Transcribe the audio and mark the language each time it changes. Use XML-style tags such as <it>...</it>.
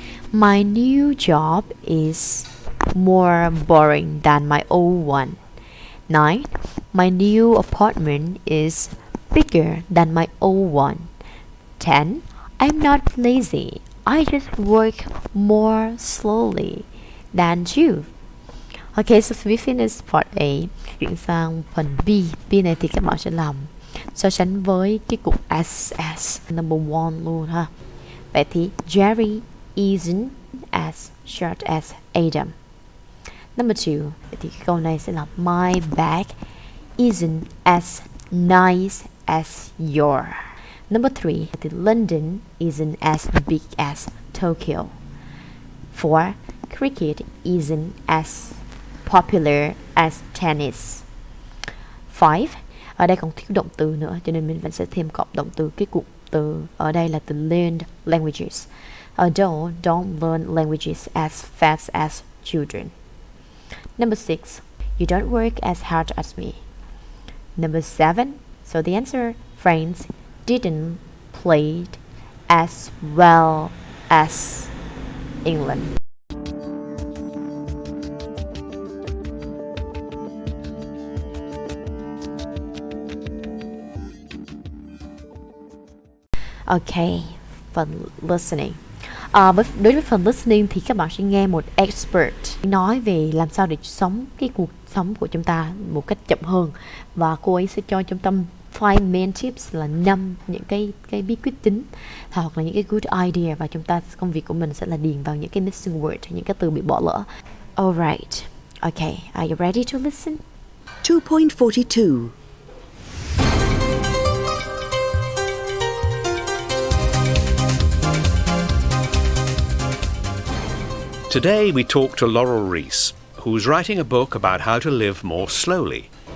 <en>My new job is more boring than my old one. 9. My new apartment is bigger than my old one. 10. I'm not lazy. I just work more slowly than you. Okay, so we finish part A.</en> <vi>Chuyển sang phần B. B này thì các bạn sẽ làm so sánh với cái cụm</vi> <en>as number 1</en> <vi>luôn ha. Vậy thì</vi> <en>Jerry isn't as short as Adam. Number 2,</en> <vi>thì cái câu này sẽ là</vi> <en>my bag isn't as nice as yours. Number 3,</en> <vi>thì</vi> <en>London isn't as big as Tokyo. 4. Cricket isn't as popular as tennis. 5.</en> <vi>Ở đây còn thiếu động từ nữa, cho nên mình vẫn sẽ thêm cộng động từ. Cái cụm từ ở đây là từ learn languages.</vi> <en>Adults don't learn languages as fast as children. Number 6. You don't work as hard as me. Number 7. So the answer, France didn't play as well as England.</en> <vi>Okay, phần listening. Đối với phần listening thì các bạn sẽ nghe một expert nói về làm sao để sống cái cuộc sống của chúng ta một cách chậm hơn, và cô ấy sẽ cho chúng ta 5</vi> <en>main tips</en> <vi>là 5 những cái bí quyết chính hoặc là những cái</vi> <en>good idea,</en> <vi>và chúng ta công việc của mình sẽ là điền vào những cái</vi> <en>missing word,</en> <vi>những cái từ bị bỏ lỡ.</vi> <en>Alright, okay, are you ready to listen? 2.42. Today we talk to Laurel Rees, who's writing a book about how to live more slowly.</en>